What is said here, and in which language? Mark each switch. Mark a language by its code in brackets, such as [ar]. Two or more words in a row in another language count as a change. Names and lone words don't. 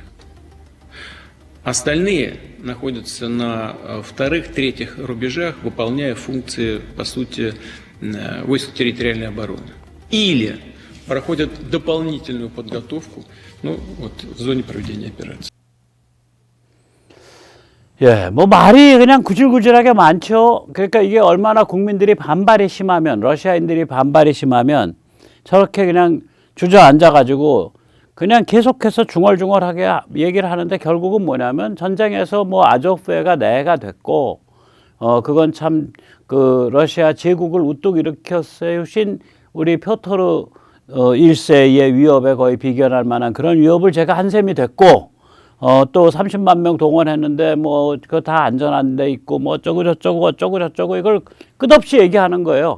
[ru] Остальные находятся на вторых, третьих рубежах, выполняя функции, по сути, войск территориальной обороны. Или проходят дополнительную подготовку, в зоне проведения операции. [ko] 예, 뭐 말이 그냥 구질구질하게 많죠. 그러니까 이게 얼마나 국민들이 반발이 심하면, 러시아인들이 반발이 심하면 저렇게 그냥 주저앉아가지고 그냥 계속해서 중얼중얼하게 얘기를 하는데 결국은 뭐냐면 전쟁에서 뭐 아조프가 내가 됐고, 그건 참 그 러시아 제국을 우뚝 일으켜 세우신 우리 표토르 1세의 위협에 거의 비견할 만한 그런 위협을 제가 한 셈이 됐고, 또 30만 명 동원했는데 뭐 그거 다 안전한 데 있고 뭐 어쩌고 저쩌고 이걸 끝없이 얘기하는 거예요.